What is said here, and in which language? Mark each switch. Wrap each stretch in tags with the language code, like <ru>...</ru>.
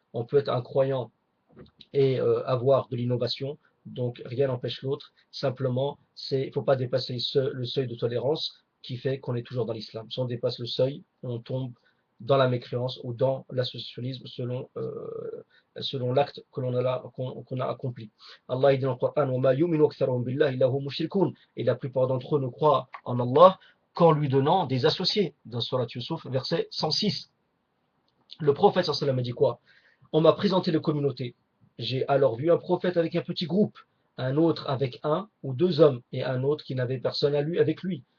<fr>On peut être un croyant et avoir de l'innovation. Donc rien n'empêche l'autre. Simplement, il ne faut pas dépasser le seuil de tolérance qui fait qu'on est toujours dans l'islam. Si on dépasse le seuil, on tombe dans la mécréance ou dans l'associationnisme selon l'acte qu'on a accompli. Allah dit dans le Coran</fr> <ar>وَمَا يُؤْمِنُ أَكْثَرُهُم بِاللَّهِ إِلَّا هُمْ مُشْرِكُونَ.</ar> <fr>Et la plupart d'entre eux ne croient en Allah qu'en lui donnant des associés. Dans Surat Yusuf, verset 106. Le prophète sallallahu alayhi wa sallam a dit quoi? On m'a présenté les communautés. J'ai alors vu un prophète avec un petit groupe, un autre avec un ou deux hommes, et un autre qui n'avait personne avec lui.</fr>